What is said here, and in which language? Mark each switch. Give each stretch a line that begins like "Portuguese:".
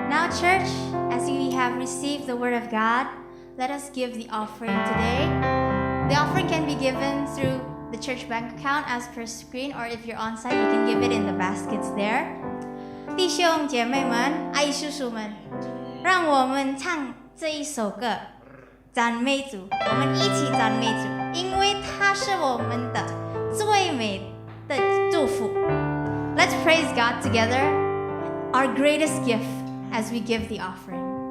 English: Church, as we have received the word of God, let us give the offering today. The offering can be given through the church bank account as per screen, or if you're on site, you can give it in the baskets there.
Chinese: 弟兄姐妹们，爱叔叔们，让我们唱这一首歌，赞美主，我们一起赞美主，因为他是我们的最美的祝福。
English: Let's praise God together, our greatest gift, as we give the offering.